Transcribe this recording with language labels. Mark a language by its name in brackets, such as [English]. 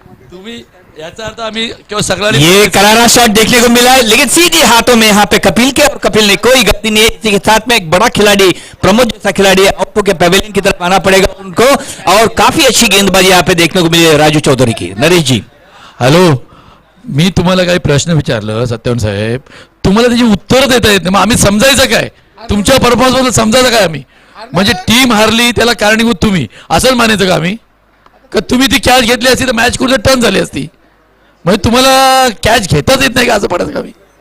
[Marathi] तुम्ही याचा अर्थ आम्ही किंवा सगळ्यांनी [Hindi] ये करारा शॉट देखने को मिला है, लेकिन सीधे हाथों में यहाँ पे कपिल के, और कपिल ने कोई गलती नहीं है. इसी के साथ में एक बड़ा खिलाड़ी प्रमोद जैसा खिलाड़ी आउट के पवेलियन की तरफ आना पड़ेगा उनको, और काफी अच्छी गेंदबाजी यहाँ पे देखने को मिली है राजू चौधरी की. नरेश जी, [Marathi] हॅलो, मी तुम्हाला काही प्रश्न विचारलं सत्यवान साहेब, तुम्हाला त्याची उत्तर देता येत नाही. मग आम्ही समजायचं काय? तुमच्या परफॉर्मन्स बद्दल समजायचं काय आम्ही? म्हणजे टीम हारली त्याला कारणीभूत तुम्ही, असंच मानायचं का आम्ही? का तुम्ही ती कॅच घेतली असती तर मॅच कुठे टर्न झाली असती? म्हणजे तुम्हाला कॅच घेताच येत नाही का असं पडायचं का मी?